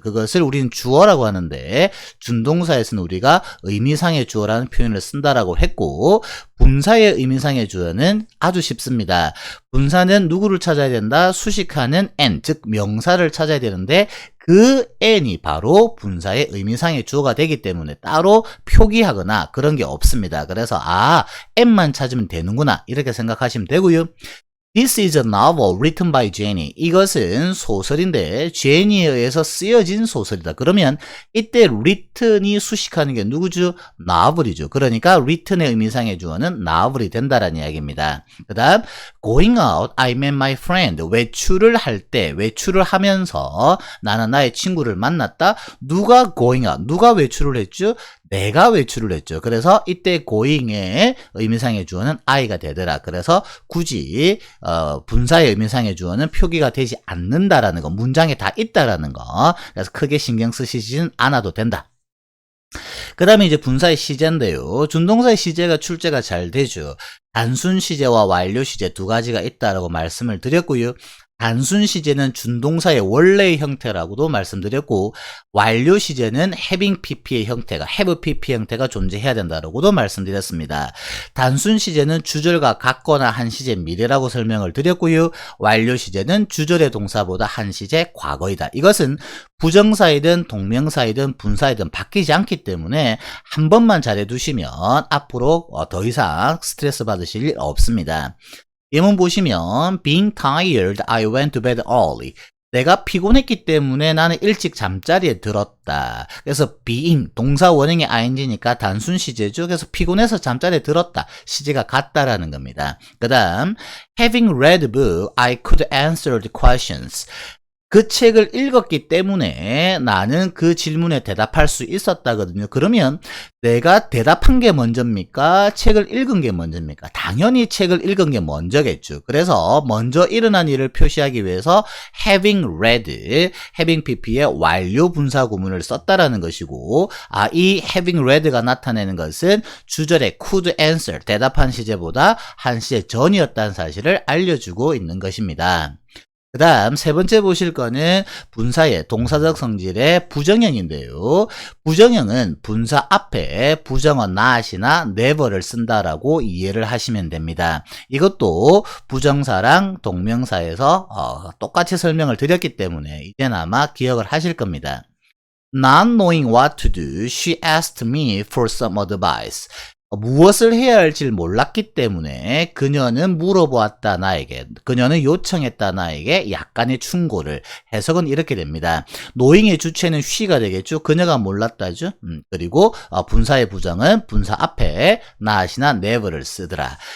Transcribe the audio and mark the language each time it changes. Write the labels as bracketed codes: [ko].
[ko] 그것을 우리는 주어라고 하는데 준동사에서는 우리가 의미상의 주어라는 표현을 쓴다라고 했고 분사의 의미상의 주어는 아주 쉽습니다. 분사는 누구를 찾아야 된다? 수식하는 n, 즉 명사를 찾아야 되는데 그 n이 바로 분사의 의미상의 주어가 되기 때문에 따로 표기하거나 그런 게 없습니다. 그래서 n만 찾으면 되는구나 이렇게 생각하시면 되고요. [en] This is a novel written by Jenny. [ko] 이것은 소설인데 제니에 의해서 쓰여진 소설이다. 그러면 이때 written이 수식하는 게 누구죠? novel이죠. 그러니까 written의 의미상의 주어는 novel이 된다라는 이야기입니다. 그 다음 [en] going out, I met my friend. [ko] 외출을 할 때, 외출을 하면서 나는 나의 친구를 만났다. 누가 [en] going out? [ko] 누가 외출을 했죠? 내가 외출을 했죠. 그래서 이때 going의 의미상의 주어는 I가 되더라. 그래서 굳이 분사의 의미상의 주어는 표기가 되지 않는다라는 거, 문장에 다 있다라는 거. 그래서 크게 신경 쓰시지는 않아도 된다. 그 다음에 이제 분사의 시제인데요. 준동사의 시제가 출제가 잘 되죠. 단순 시제와 완료 시제 두 가지가 있다라고 말씀을 드렸고요. 단순 시제는 준동사의 원래의 형태라고도 말씀드렸고 완료 시제는 having pp의 형태가 have pp 형태가 존재해야 된다라고도 말씀드렸습니다. 단순 시제는 주절과 같거나 한 시제 미래라고 설명을 드렸고요. 완료 시제는 주절의 동사보다 한 시제 과거이다. 이것은 부정사이든 동명사이든 분사이든 바뀌지 않기 때문에 한 번만 잘해두시면 앞으로 더 이상 스트레스 받으실 일 없습니다. 예문 보시면 [en] being tired, I went to bed early. [ko] 내가 피곤했기 때문에 나는 일찍 잠자리에 들었다. 그래서 being, 동사 원형의 ing니까 단순 시제죠. 그래서 피곤해서 잠자리에 들었다. 시제가 같다라는 겁니다. 그 다음 [en] having read the book, I could answer the questions. [ko] 그 책을 읽었기 때문에 나는 그 질문에 대답할 수 있었다거든요. 그러면 내가 대답한 게 먼저입니까? 책을 읽은 게 먼저입니까? 당연히 책을 읽은 게 먼저겠죠. 그래서 먼저 일어난 일을 표시하기 위해서 having read, having pp의 완료 분사 구문을 썼다라는 것이고 이 having read가 나타내는 것은 주절의 could answer, 대답한 시제보다 한 시제 전이었다는 사실을 알려주고 있는 것입니다. 그 다음 세 번째 보실 거는 분사의 동사적 성질의 부정형인데요. 부정형은 분사 앞에 부정어 not이나 never를 쓴다라고 이해를 하시면 됩니다. 이것도 부정사랑 동명사에서 똑같이 설명을 드렸기 때문에 이젠 아마 기억을 하실 겁니다. [en] Not knowing what to do, she asked me for some advice. [ko] 무엇을 해야 할지 몰랐기 때문에 그녀는 물어보았다 나에게, 그녀는 요청했다 나에게 약간의 충고를. 해석은 이렇게 됩니다. knowing의 주체는 she가 되겠죠. 그녀가 몰랐다죠. 그리고 분사의 부정은 분사 앞에 not이나 never를 쓰더라.